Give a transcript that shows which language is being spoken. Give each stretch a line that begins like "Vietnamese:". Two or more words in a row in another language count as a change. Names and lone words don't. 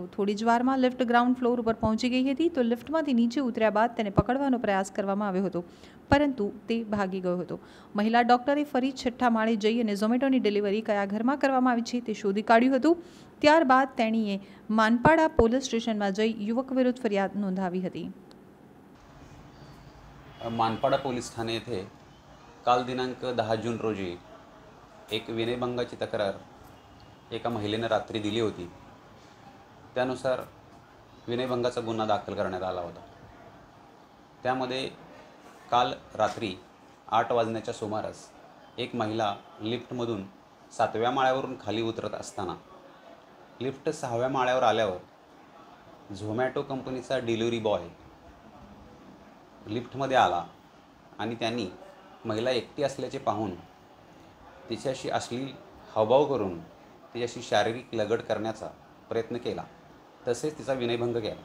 Gujarati: થોડી જ વારમાં લિફ્ટ ગ્રાઉન્ડ ફ્લોર ઉપર પહોંચી ગઈ હતી તો લિફ્ટમાંથી નીચે ઉતર્યા બાદ તેને પકડવાનો પ્રયાસ કરવામાં આવ્યો હતો, પરંતુ તે ભાગી ગયો હતો। મહિલા ડોક્ટરે ફરી 6ઠ્ઠા માળે જઈ અને ઝોમેટોની ડિલિવરી કયા ઘરમાં કરવામાં આવી છે તે શોધી કાઢ્યું હતું। ત્યારબાદ તેણીએ માનપાડા પોલીસ સ્ટેશનમાં જઈ યુવક વિરુદ્ધ ફરિયાદ નોંધાવી હતી।
Marathi: मानपाडा पोलीस ठाणे येथे काल दिनांक 10 जून रोजी एक विनयभंगाची तक्रार एका महिलेने रात्री दिली होती। त्यानुसार विनयभंगाचा गुन्हा दाखल करण्यात आला होता। त्यामध्ये काल रात्री 8 वाजण्याच्या सुमारास एक महिला लिफ्टमधून 7व्या माळ्यावरून खाली उतरत असताना लिफ्ट 6व्या माळ्यावर आल्यावर झोमॅटो कंपनीचा डिलिव्हरी बॉय लिफ्टमध्ये आला आणि त्यांनी महिला एकटी असल्याचे पाहून तिच्याशी अश्लील हावभाव करून तिच्याशी शारीरिक लगड करण्याचा प्रयत्न केला, तसेच तिचा विनयभंग केला।